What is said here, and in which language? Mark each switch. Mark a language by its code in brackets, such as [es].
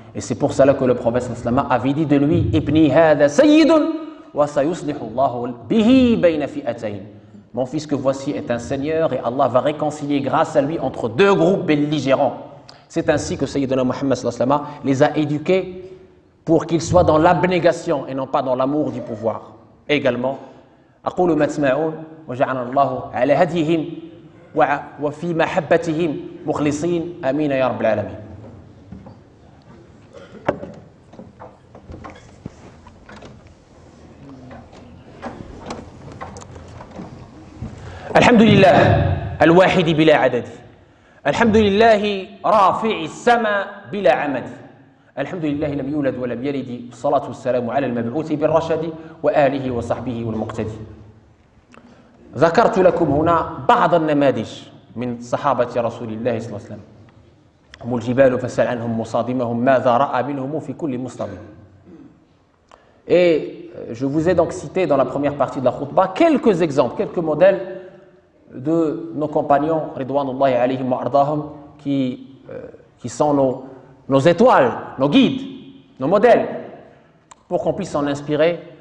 [fr] Et c'est pour cela que le prophète [ar] sallallahu alayhi wa sallam [fr] avait dit de lui, [ar] Ibni hada sayyidun wa sayuslihu Allahu bihi bayna fi'atayn. [fr] Mon fils que voici est un seigneur et Allah va réconcilier grâce à lui entre 2 groupes belligérants. C'est ainsi que Sayyidina Muhammad [ar] sallallahu alayhi wa sallam [fr] les a éduqués pour qu'ils soient dans l'abnégation et non pas dans l'amour du pouvoir. Et également, [ar] أقول ما تسمعون وجعلنا الله على هديهم وفي محبتهم مخلصين آمين يا رب العالمين. الحمد لله الواحد بلا عدد، الحمد لله رافع السماء بلا عمد، الحمد لله لم يولد ولم يلد، الصلاة والسلام على المبعوث بالرشد وآله وصحبه والمقتدي. ذكرت لكم هنا بعض النماذج من صحابة رسول الله صلى الله عليه وسلم. هم الجبال فسل عنهم مصادمهم ماذا رأى منهم في كل مصطدم. [fr] Et je vous ai donc cité dans la première partie de la khutbah quelques exemples, quelques modèles de nos compagnons [ar] ridwanullahi alayhim wa ardahum [fr] qui sont nos étoiles, nos guides, nos modèles, pour qu'on puisse s'en inspirer